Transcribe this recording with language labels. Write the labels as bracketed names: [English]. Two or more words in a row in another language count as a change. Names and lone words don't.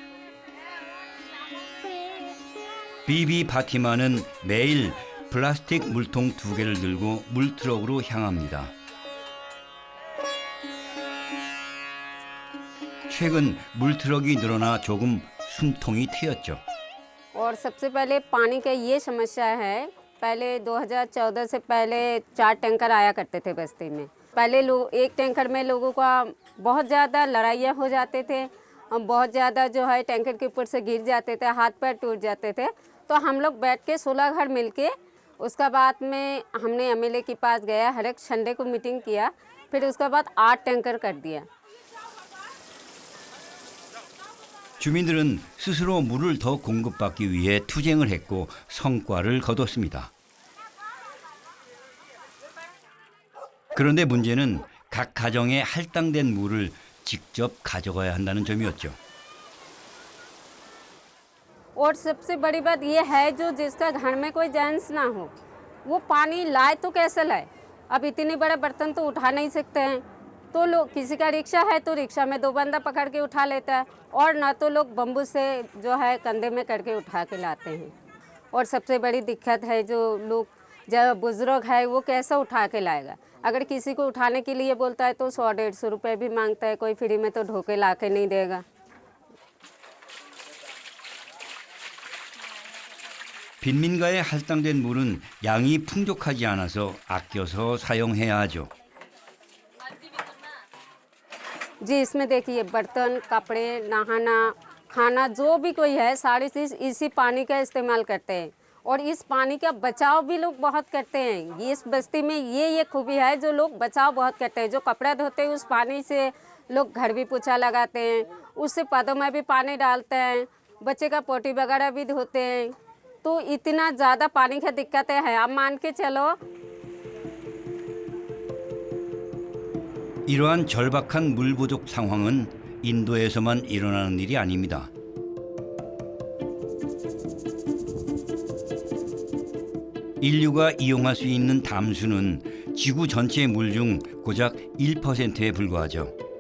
[Korean] 비비 파티마는 매일 플라스틱 물통 2개를 들고 물트럭으로 향합니다. 최근 물트럭이 늘어나 조금 숨통이 트였죠. [Hindi] और सबसे पहले पानी का ये समस्या है। पहले 2014 से पहले 4 टैंकर आया करते थे बस्ती में। पहले लोग एक टैंकर में लोगों का बहुत ज़्यादा लड़ाइयाँ हो जाते थे। हम बहुत ज़्यादा जो है टैंकर के ऊपर से गिर जाते थे, हाथ पैर टूट जाते थे। तो हम लोग बैठ के 16 घर मिल के उसका बाद में हमने एमएलए के पास गया, हर एक संडे को मीटिंग किया। फिर उसके बाद 8 टैंकर कर दिया। [Korean] 주민들은 스스로 물을 더 공급받기 위해 투쟁을 했고 성과를 거뒀습니다. 그런데 문제는 각 가정에 할당된 물을 직접 가져가야 한다는 점이었죠. [Hindi] और सबसे बड़ी बात ये है जो जिसका घर में कोई जेंट्स ना हो वो पानी लाए तो कैसे लाए। अब इतने बड़े बर्तन तो उठा नहीं सकते हैं, तो लोग किसी का रिक्शा है तो रिक्शा में 2 बंदा पकड़ के उठा लेता है, और ना तो लोग बम्बू से जो है कंधे में करके उठा के लाते हैं। और सबसे बड़ी दिक्कत है जो लोग जब बुजुर्ग है वो कैसे उठा के लाएगा। अगर किसी को उठाने के लिए बोलता है तो 100-150 रुपये भी मांगता है, कोई फ्री में तो ढोके ला के नहीं देगा। [Korean] 빈민가에 할당된 물은 양이 풍족하지 않아서 아껴서 사용해야 하죠. [Hindi] जी इसमें देखिए बर्तन, कपड़े, नहाना, खाना जो भी कोई है सारी चीज़ इसी पानी का इस्तेमाल करते हैं। और इस पानी का बचाव भी लोग बहुत करते हैं। इस बस्ती में ये खूबी है जो लोग बचाव बहुत करते हैं। जो कपड़ा धोते हैं उस पानी से लोग घर भी पोछा लगाते हैं, उससे पौधों में भी पानी डालते हैं, बच्चे का पोटी वगैरह भी धोते हैं। तो इतना ज़्यादा पानी की दिक्कतें हैं। आप मान के चलो [Korean] 이러한 절박한 물 부족 상황은 인도에서만 일어나는 일이 아닙니다. 인류가 이용할 수 있는 담수는 지구 전체의 물 중 고작 1%에 불과하죠.